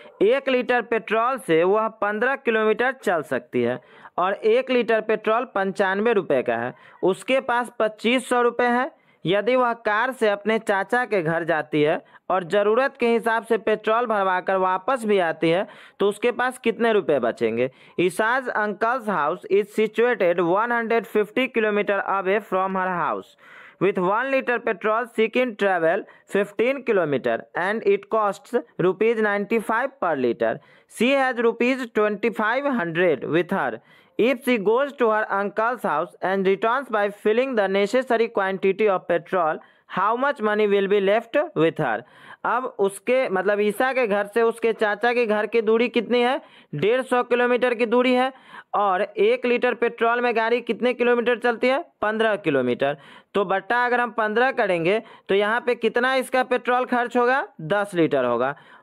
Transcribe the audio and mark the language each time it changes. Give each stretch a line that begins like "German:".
Hindi: 1 litre petrol से वह 15 kilometre चल सकती है और 1 लीटर पेट्रोल 95 रुपये का है। उसके पास 2500 रुपये है। यदि वह कार से अपने चाचा के घर जाती है और ज़रूरत के हिसाब से पेट्रोल भरवाकर वापस भी आती है तो उसके पास कितने रुपए बचेंगे।
English: Isha's uncle's house is situated 150 kilometre away from her house. With 1 liter petrol, she can travel 15 kilometer and it costs rupees 95 per liter. She has rupees 2500 with her. If she goes to her uncle's house and returns by filling the necessary quantity of petrol, how much money will be left with her?
Hindi: अब उसके मतलब ईसा के घर से उसके चाचा के घर की दूरी कितनी है, 150 किलोमीटर की दूरी है और 1 लीटर पेट्रोल में गाड़ी कितने किलोमीटर चलती है, 15 किलोमीटर। तो बट्टा अगर हम 15 करेंगे तो यहाँ पे कितना इसका पेट्रोल खर्च होगा, 10 लीटर होगा।